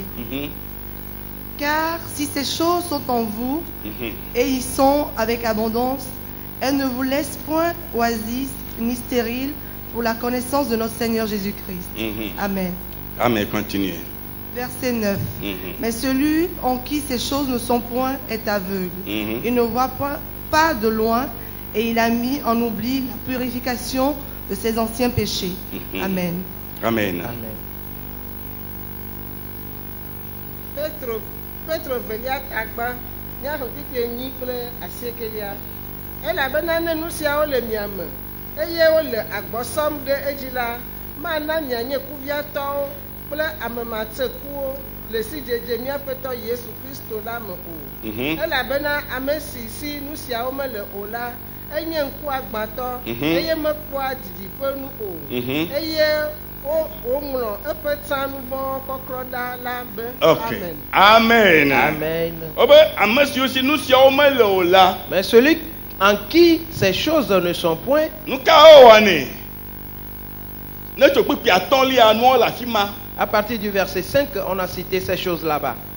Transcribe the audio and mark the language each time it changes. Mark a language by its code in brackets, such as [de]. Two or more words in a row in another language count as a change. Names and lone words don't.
[fr] Car si ces choses sont en vous, et y sont avec abondance, elles ne vous laissent point oasis ni stériles pour la connaissance de notre Seigneur Jésus-Christ. Amen. Amen, continuez. Verset 9. Mais celui en qui ces choses ne sont point est aveugle. Il ne voit pas de loin, et il a mis en oubli la purification de ses anciens péchés. Amen. Amen. Amen. [ee] Petro velia tagba nya hotike nyi kple asiekelia elabena ne nu siawo le miame eye wole agbɔsɔm ɖe edzi la mana mianye kuviatɔwo kple amematekuwo le sidzedze míaƒetɔ Yesu Kristo la me o elabena ame si nu siawo mele o la enye ŋkuagbãtɔ eye mekpɔa didiƒe nu o eye woŋlɔ eƒe tsãnuvɔ kɔkrɔ ɖa la be. [fr] Okay. Amen. Amen. Mais celui en qui ces choses ne sont point. À partir du verset 5, on a cité ces choses là-bas.